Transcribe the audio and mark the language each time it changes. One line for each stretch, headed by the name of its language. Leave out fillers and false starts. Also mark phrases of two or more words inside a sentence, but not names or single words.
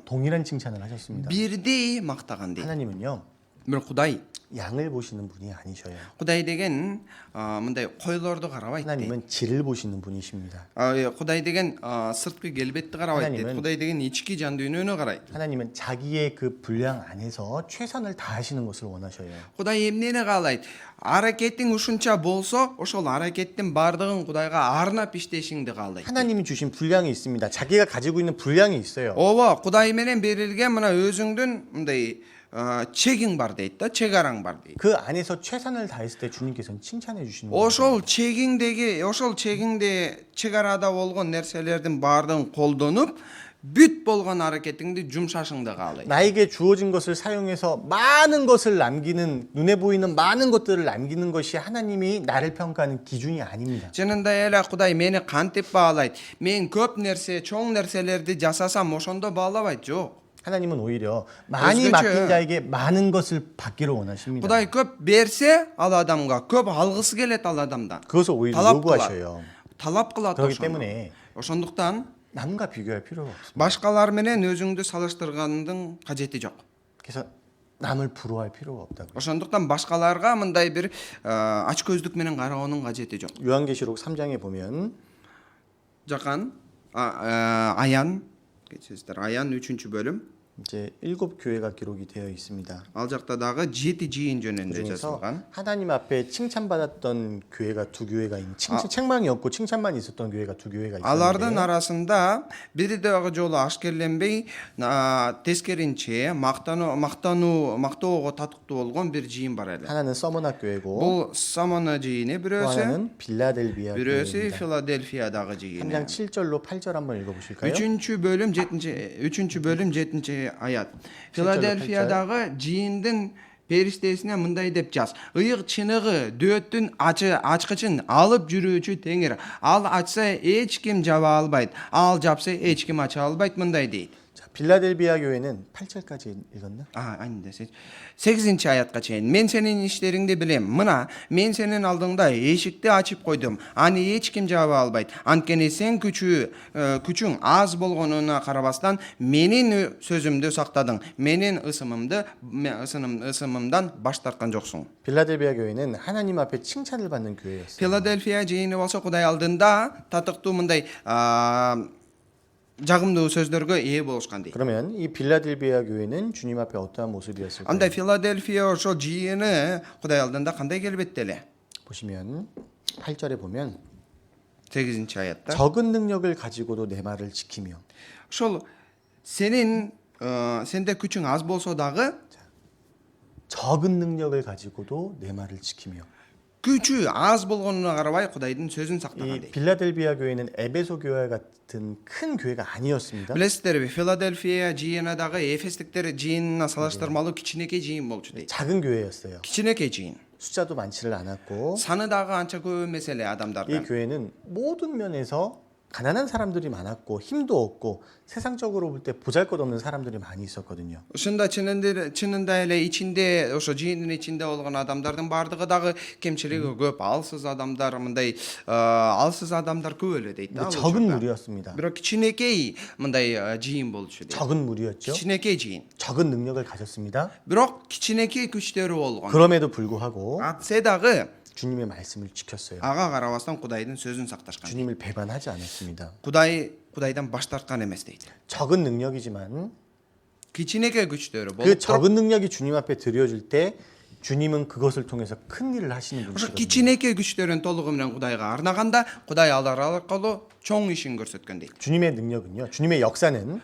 Korean: 동일한 칭찬을 하셨습니다.
Kyrgyz: Бирдей мактаган дейт.
Korean: 하나님은요,
Kyrgyz: Бирок Кудай
Korean: 양을 보시는 분이 아니셔요.
Kyrgyz: Кудай деген мындай койлорду карабайт дейт.
Korean: 하나님은 질을 보시는 분이십니다.
Kyrgyz: Кудай деген сырткы келбетти карабайт дейт.
Korean: 하나님은-
Kyrgyz: Кудай деген ички жан дүйнөнү карайт.
Korean: 하나님은 자기의 그 분량 안에서 최선을 다하시는 것을 원하셔요.
Kyrgyz: Кудай эмнени каалайт? Аракетиң ушунча болсо, ошол аракеттин бардыгын Кудайга арнап иштешиңди каалайт.
Korean: 하나님이 주신 분량이 있습니다. 자기가 가지고 있는 분량이 있어요.
Kyrgyz: Ооба, Кудай менен берилген мына өзүңдүн мындай чегиң бар дейт да, чегараң бар дейт.
Korean: 그 안에서 최선을 다했을 때 주님께서는 칭찬해 주시는 거예요.
Kyrgyz: Ошол чегиңде чегарада болгон нерселердин баардыгын колдонуп, бүт болгон аракетиңди жумшашыңды каалайт.
Korean: 나에게 주어진 것을 사용해서 많은 것을 남기는, 눈에 보이는 많은 것들을 남기는 것이 하나님이 나를 평가하는 기준이 아닙니다.
Kyrgyz: Чынында эле Кудай мени кантип баалайт? Мен көп нерсе, чоң нерселерди жасасам ошондо баалабайт, жок.
Korean: 하나님은 오히려 많이
Kyrgyz: özgöçe-
Korean: 맡긴 자에게 많은 것을 받기를 원하십니다.
Kyrgyz: Кудай көп берсе ал адамга, көп алгысы келет ал адамдан.
Korean: 그것을 오히려
Kyrgyz: талап
Korean: 요구하셔요.
Kyrgyz: талап кылат
Korean: 그렇기
Kyrgyz: ошону.
Korean: 때문에
Kyrgyz: Ошондуктан
Korean: 남과 비교할 필요가 없습니다.
Kyrgyz: башкалар менен өзүңдү салыштыргандын кажети жок.
Korean: 그래서 남을 부러워할 필요가 없다고요.
Kyrgyz: Ошондуктан башкаларга мындай бир ачкөздүк менен кароонун кажети жок.
Korean: 요한계시록 3장에 보면
Kyrgyz: Жакан Аян, кечесиздер, Аян 3-бөлүм.
Korean: 이제 7 교회가 기록이 되어 있습니다.
Kyrgyz: Ал жакта дагы 7 жыйын жөнүндө
Korean: 그중에서
Kyrgyz: жазылган.
Korean: 하나님 앞에 칭찬받았던 교회가 2교회가 있는 책망이 없고 칭찬만 있었던 교회가 2교회가
Kyrgyz: Алардын
Korean: 있었는데
Kyrgyz: арасында бири дагы жолу ашкерленбей, тескеринче мактоого татыктуу болгон бир жыйын бар эле.
Korean: 하나는 서머나 교회고
Kyrgyz: Бул Самона жыйыны
Korean: 또
Kyrgyz: бирөөсү,
Korean: 하나는 빌라델비아
Kyrgyz: бирөөсү
Korean: 교회입니다.
Kyrgyz: Филадельфиядагы
Korean: 3장
Kyrgyz: жыйыны.
Korean: 7절로 8절 한번 읽어보실까요?
Kyrgyz: 3-бөлүм 7 аят. Филадельфиядагы жыйындын периштесине мындай деп жаз: ыйык чыныгы дөөттүн ачкычын алып жүрүүчү Теңир. Ал ачса эч ким жаба албайт. Ал жапса эч ким ача албайт, мындай дейт.
Korean: 자, 빌라델비아 교회는 8절까지 읽었나?
Kyrgyz: Айнде 8-аятка чейин. Мен сенин иштериңди билем. Мына, мен сенин алдыңда эшикти ачып койдум. Аны эч ким жаба албайт. Анткени сен күчүң аз болгонуна карабастан менин сөзүмдү сактадың. Менин ысымымдан баш тарткан жоксуң.
Korean: 빌라델비아 교회는 하나님 앞에 칭찬을 받는 교회였어요.
Kyrgyz: Филадельфия жыйыны болсо Кудай алдында татыктуу мындай жагымдуу сөздөргө ээ болушкан дейт.
Korean: 그러면 이 빌라델비아 교회는 주님 앞에 어떠한 모습이었을까요?
Kyrgyz: Андай Филадельфия ошол жыйыны Кудай алдында кандай келбетте эле?
Korean: 보시면 8절에 보면
Kyrgyz: 8-аятта
Korean: 적은 능력을 가지고도 내 말을 지키며
Kyrgyz: ошол сенде күчүң аз болсо дагы
Korean: 적은 능력을 가지고도 내 말을 지키며
Kyrgyz: күчү аз болгонуна карабай Кудайдын сөзүн
Korean: 이
Kyrgyz: сактаган дейт.
Korean: 빌라델비아 교회는 에베소 교회 같은 큰 교회가 아니었습니다.
Kyrgyz: Билесиздерби, Филадельфия жыйына дагы Эфестиктер жыйынына салыштырмалуу кичинекей жыйын болчу дейт.
Korean: 작은 교회였어요.
Kyrgyz: кичинекей жыйын.
Korean: 숫자도 많지를 않았고
Kyrgyz: Саны дагы анча көп эмес эле
Korean: 이
Kyrgyz: адамдардын.
Korean: 교회는 모든 면에서 가난한 사람들이 많았고 힘도 없고 세상적으로 볼 때 보잘것없는 사람들이 많이 있었거든요.
Kyrgyz: Ушунда чынында эле ичинде, ошо жыйындын ичинде болгон адамдардын бардыгы дагы кемчилиги көп, алсыз адамдар, мындай алсыз адамдар көп эле дейт да.
Korean: 근데 적은 무리였습니다.
Kyrgyz: Бирок кичинекей мындай жыйын болчу дейт.
Korean: 적은 무리였죠.
Kyrgyz: кичинекей жыйын.
Korean: 적은 능력을 가졌습니다.
Kyrgyz: Бирок кичинекей күчтөрү болгон.
Korean: 그럼에도 불구하고
Kyrgyz: Атсе дагы
Korean: 주님의 말씀을 지켰어요.
Kyrgyz: ага карабастан Кудайдын сөзүн сакташкан.
Korean: 주님을 배반하지 않았습니다.
Kyrgyz: Кудайдан баш тарткан эмес дейт.
Korean: 적은 능력이지만
Kyrgyz: кичинекей күчтөрү
Korean: 그
Kyrgyz: болуп туруп,
Korean: 적은 능력이 주님 앞에 드려질 때 주님은 그것을 통해서 큰 일을 하시는
Kyrgyz: ошо
Korean: 분이시거든요.
Kyrgyz: кичинекей күчтөрүн толугу менен Кудайга арнаганда, Кудай алар аркылуу чоң ишин көрсөткөн дейт.
Korean: 주님의 능력은요. 주님의 역사는